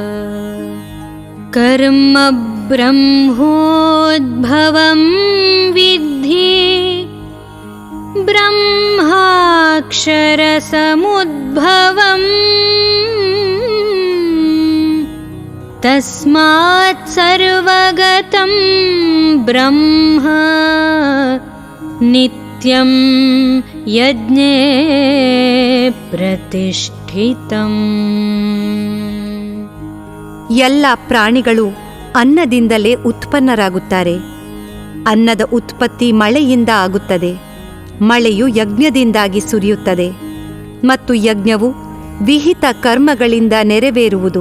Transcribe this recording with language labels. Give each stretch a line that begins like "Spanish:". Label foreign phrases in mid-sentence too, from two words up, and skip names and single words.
Sanskrit: कर्म ब्रह्मोद्भवं विद्धि ब्रह्माक्षरसमुद्भवम् तस्मात् सर्वगतं ब्रह्म नित्यं यज्ञे प्रतिष्ठितम्.
Kannada: ಎಲ್ಲ ಪ್ರಾಣಿಗಳು ಅನ್ನದಿಂದಲೇ ಉತ್ಪನ್ನರಾಗುತ್ತಾರೆ. ಅನ್ನದ ಉತ್ಪತ್ತಿ ಮಳೆಯಿಂದ ಆಗುತ್ತದೆ. ಮಳೆಯು ಯಜ್ಞದಿಂದಾಗಿ ಸುರಿಯುತ್ತದೆ ಮತ್ತು ಯಜ್ಞವು ವಿಹಿತ ಕರ್ಮಗಳಿಂದ ನೆರವೇರುವುದು.